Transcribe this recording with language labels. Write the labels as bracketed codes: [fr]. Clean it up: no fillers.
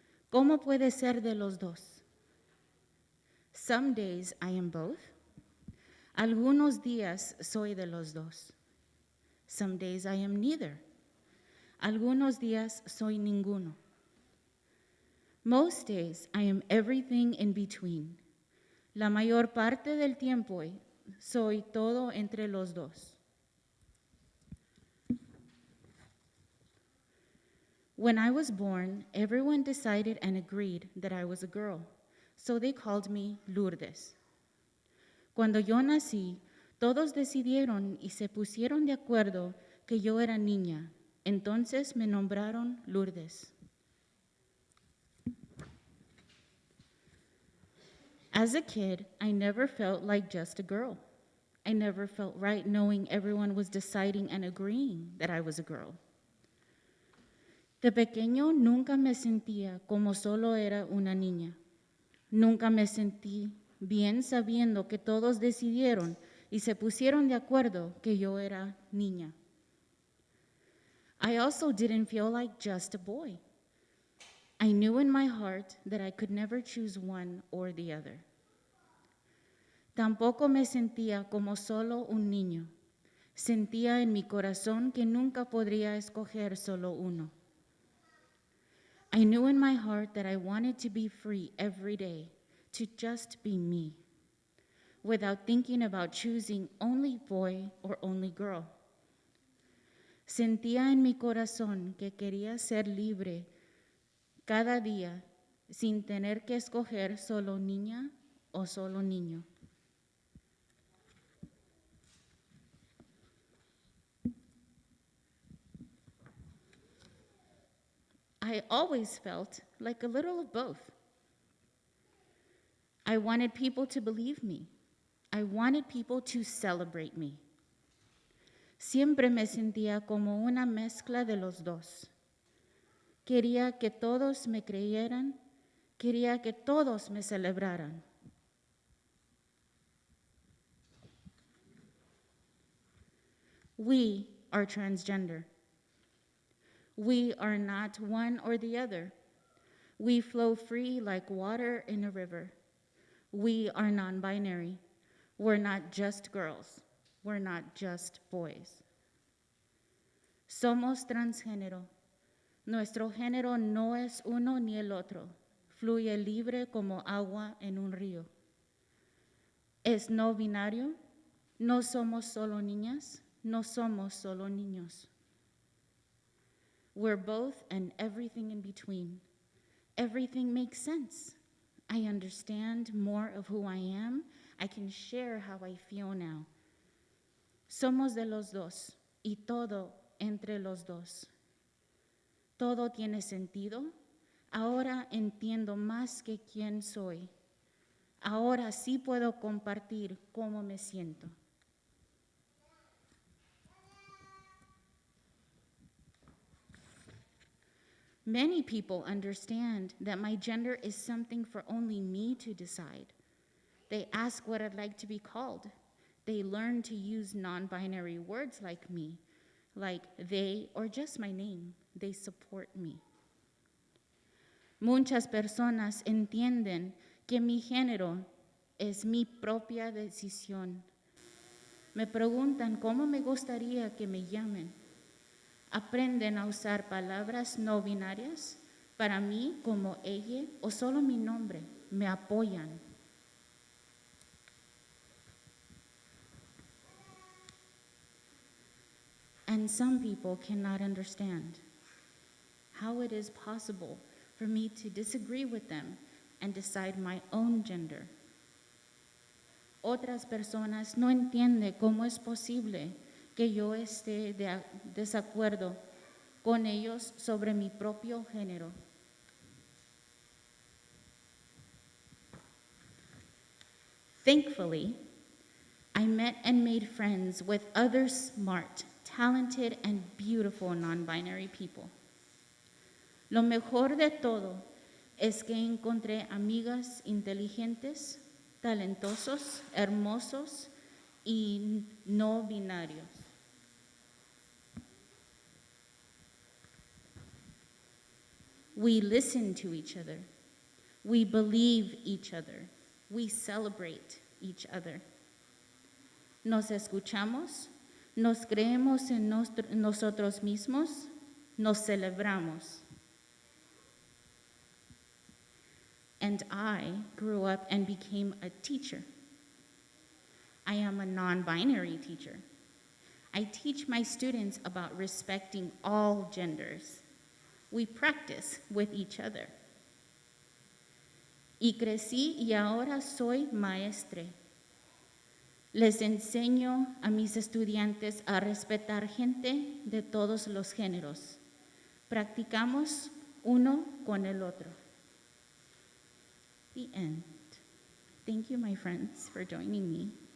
[es] ¿Cómo puede ser de los dos? Some days I am both. Algunos días soy de los dos. Some days I am neither. Algunos días soy ninguno. [en] Most days I am everything in between. [es] La mayor parte del tiempo soy todo entre los dos. [en] When I was born, everyone decided and agreed that I was a girl, so they called me Lourdes. [es] Cuando yo nací, todos decidieron y se pusieron de acuerdo que yo era niña, entonces me nombraron Lourdes. [en] As a kid, I never felt like just a girl. I never felt right knowing everyone was deciding and agreeing that I was a girl. [es] De pequeño nunca me sentía como solo era una niña. Nunca me sentí bien sabiendo que todos decidieron y se pusieron de acuerdo que yo era niña. [en] I also didn't feel like just a boy. I knew in my heart that I could never choose one or the other. [es] Tampoco me sentía como solo un niño. Sentía en mi corazón que nunca podría escoger solo uno. [en] I knew in my heart that I wanted to be free every day, to just be me, without thinking about choosing only boy or only girl. [es] Sentía en mi corazón que quería ser libre cada día sin tener que escoger solo niña o solo niño. [en] I always felt like a little of both. I wanted people to believe me. I wanted people to celebrate me. [es] Siempre me sentía como una mezcla de los dos. Quería que todos me creyeran, quería que todos me celebraran. [en] We are transgender. We are not one or the other. We flow free like water in a river. We are non-binary. We're not just girls. We're not just boys. Somos transgénero. [es] Nuestro género no es uno ni el otro. Fluye libre como agua en un río. Es no binario. No somos solo niñas. No somos solo niños. [en] We're both and everything in between. Everything makes sense. I understand more of who I am. I can share how I feel now. [es] Somos de los dos y todo entre los dos. Todo tiene sentido. Ahora entiendo más que quién soy. Ahora sí puedo compartir cómo me siento. [en] Many people understand that my gender is something for only me to decide. They ask what I'd like to be called. They learn to use non-binary words like me, like they or just my name. They support me. [es] Muchas personas entienden que mi género es mi propia decisión. Me preguntan cómo me gustaría que me llamen. Aprenden a usar palabras no binarias para mí como ella o solo mi nombre. Me apoyan. [en] And some people cannot understand how it is possible for me to disagree with them and decide my own gender. [es] Otras personas no entienden cómo es posible que yo esté de desacuerdo con ellos sobre mi propio género. [en] Thankfully, I met and made friends with other smart, talented, and beautiful non-binary people. [es] Lo mejor de todo es que encontré amigas inteligentes, talentosos, hermosos y no binarios. [en] We listen to each other. We believe each other. We celebrate each other. [es] Nos escuchamos, nos creemos en nosotros mismos, nos celebramos. [en] And I grew up and became a teacher. I am a non-binary teacher. I teach my students about respecting all genders. We practice with each other. [es] Y crecí y ahora soy maestre. Les enseño a mis estudiantes a respetar gente de todos los géneros. Practicamos uno con el otro. [en] The end. Thank you, my friends, for joining me.